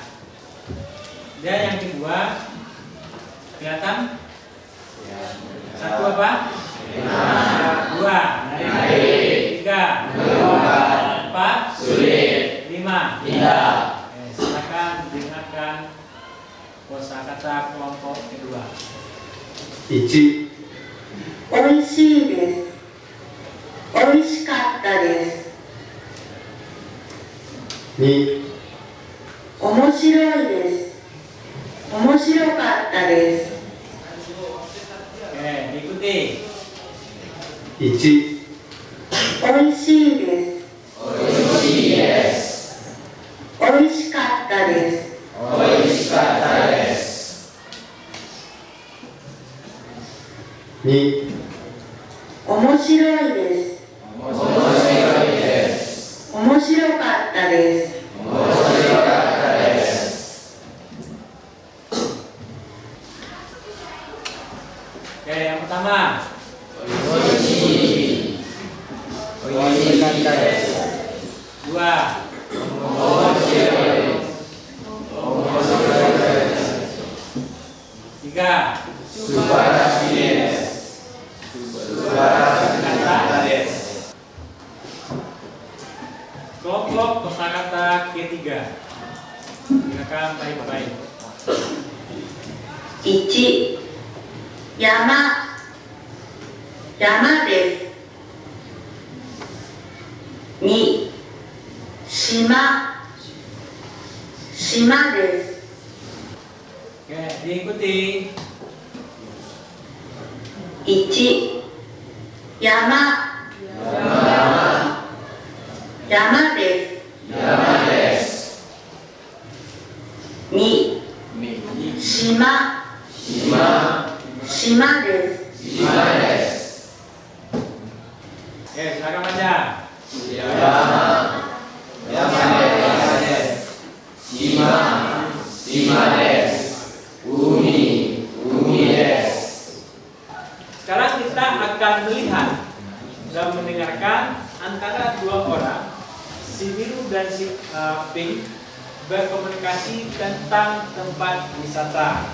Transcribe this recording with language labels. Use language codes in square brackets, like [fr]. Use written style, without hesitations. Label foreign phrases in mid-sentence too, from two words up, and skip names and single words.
[id] Dan yang kedua, kelihatan? Satu apa? Dua, naik. Tiga, empat, sulit. Lima, tidak. Silakan dengarkan kosakata kelompok kedua. [ja] 1、おいしいです。おいしかったです。 2、面白いです。面白かったです。 [id] Diikuti. [ja] 1、おいしいです。おいしかったです。 2、面白いです。面白かったです。 [id] Yang pertama. Dua. Tiga. Kelompok kosakata ketiga. Dengarkan baik-baik. [ja] 1、山、山です。2、島、島です。 [id] Diikuti. [ja] 1、山、山です。2、島、島です。 [id] Silakan baca. Sekarang kita akan melihat dan mendengarkan antara dua orang, si biru dan si pink, berkomunikasi tentang tempat wisata.